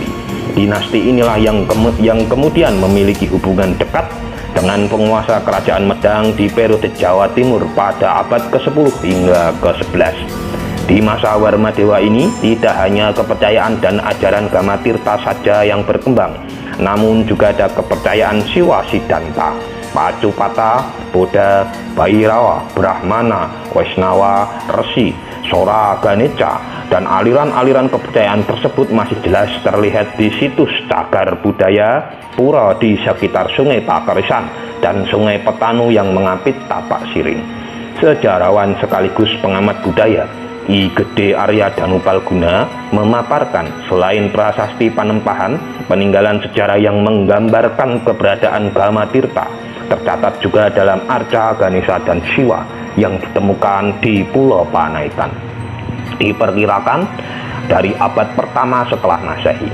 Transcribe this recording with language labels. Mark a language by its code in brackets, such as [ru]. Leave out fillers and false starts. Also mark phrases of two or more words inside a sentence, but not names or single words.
[id] Dinasti inilah yang kemudian memiliki hubungan dekat dengan penguasa kerajaan Medang di periode Jawa Timur pada abad ke-10 hingga ke-11. Di masa Warma Dewa ini, tidak hanya kepercayaan dan ajaran Gama Tirta saja yang berkembang, namun juga ada kepercayaan Siwa Sidanta, Pacupata, Boda, Bhairawa, Brahmana, Waisnawa, Resi, Sora Ganeca, dan aliran-aliran kepercayaan tersebut masih jelas terlihat di situs cagar budaya pura di sekitar Sungai Pakerisan dan Sungai Petanu yang mengampit tapak siring. Sejarawan sekaligus pengamat budaya I Gede Arya Danupalguna memaparkan selain prasasti Panempahan, peninggalan sejarah yang menggambarkan keberadaan Gama Tirta tercatat juga dalam arca Ganesha dan Siwa yang ditemukan di Pulau Panaitan. Diperkirakan dari abad pertama setelah Masehi.